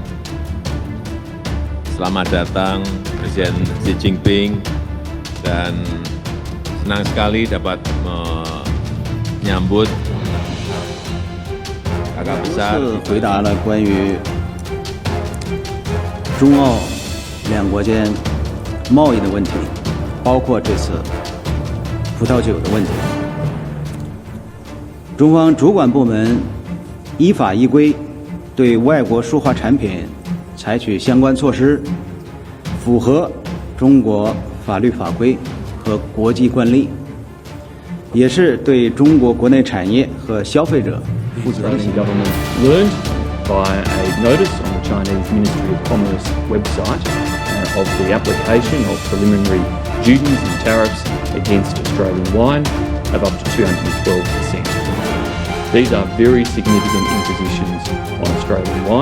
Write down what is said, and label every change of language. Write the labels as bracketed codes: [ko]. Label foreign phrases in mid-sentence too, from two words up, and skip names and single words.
[id] selamat datang Presiden Xi Jinping dan senang sekali dapat menyambut kakak besar. [zh] 回答了关于中澳两国间贸易的问题，包括这次葡萄酒的问题。中方主管部门依法依规对外国输化产品采取相关措施，符合中国法律法规和国际惯例，也是对中国国内产业和消费者负责任。 [en] government learned by a notice on the Chinese Ministry of Commerce website of the application of preliminary duties and tariffs against Australian wine of up to 212%. These are very significant impositions on Australian wine.